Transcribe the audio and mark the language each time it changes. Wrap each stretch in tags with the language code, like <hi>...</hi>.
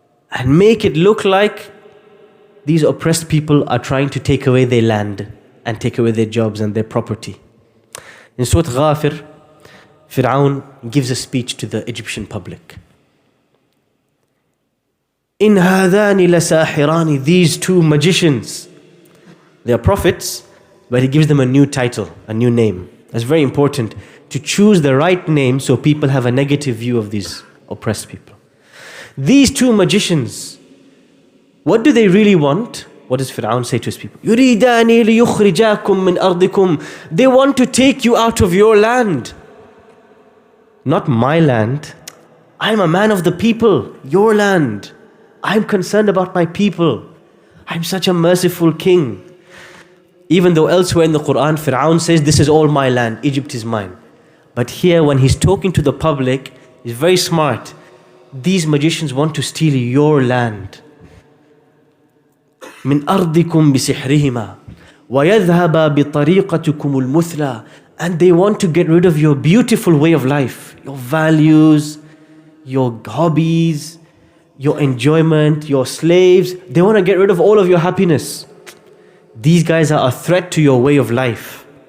<en>And make it look like these oppressed people are trying to take away their land and take away their jobs and their property. In Surah Ghafir, Feroun gives a speech to the Egyptian public.</en> <ar>In هَذَانِ لَسَاحِرَانِ.</ar> <en>These two magicians. They are prophets, but he gives them a new title, a new name. That's very important, to choose the right name so people have a negative view of these oppressed people. These two magicians, what do they really want? What does Feroun say to his people?</en> <ar>يُرِيدَانِ لِيُخْرِجَاكُم مِّنْ أَرْضِكُمْ.</ar> <en>They want to take you out of your land. Not my land. I'm a man of the people, your land. I'm concerned about my people. I'm such a merciful king. Even though elsewhere in the Quran, Feroun says, this is all my land, Egypt is mine. But here, when he's talking to the public, he's very smart. These magicians want to steal your land.</en> <ar>من أرضكم بسحرهما ويذهب بطريقتكم المثلى.</ar> <en>And they want to get rid of your beautiful way of life, your values, your hobbies, your enjoyment, your slaves. They want to get rid of all of your happiness. These guys are a threat to your way of life.</en>